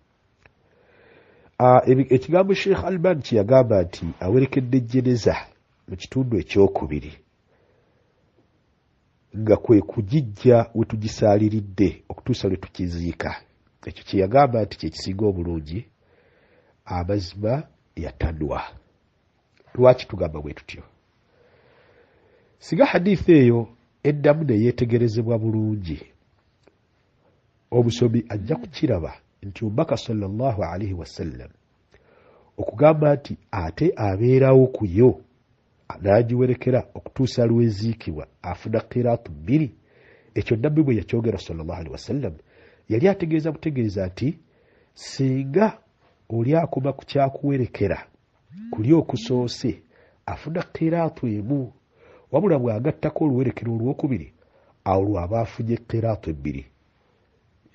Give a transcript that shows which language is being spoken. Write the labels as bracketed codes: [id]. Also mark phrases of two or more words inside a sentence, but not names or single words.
[lg] Ekigambo Sheikh Albani kye yagamba nti awerekedde jjeneza mu kitundu ekyokubiri nga kwe kugijja we tugisaaliridde okutuusa lwe tukiziika, ekyo kye yagamba nti kye kisinga obulungi, amazima yatanwa. Lwaki tugamba bwe tutyo? Singa hadithi eyo eddamu ne yeetegerezebwa bulungi, omusomi ajja kukiraba nti omubaka [ar] صلى الله عليه [lg] wasallam okugamba nti ate abeerawo ku yo n'agiwerekera okutuusa lw'eziikibwa afuna qiraatu bbiri, ekyo nabbi bwe yakyogera [ar] صلى الله عليه وسلم [lg] yali ategeeza butegeeza nti singa oli akoma ku kyakuwerekera kuli okusoose afuna qiraatu emu, wabula bw'agattako oluwerekero olwokubiri, awo lw'aba afunye qiraatu ebbiri.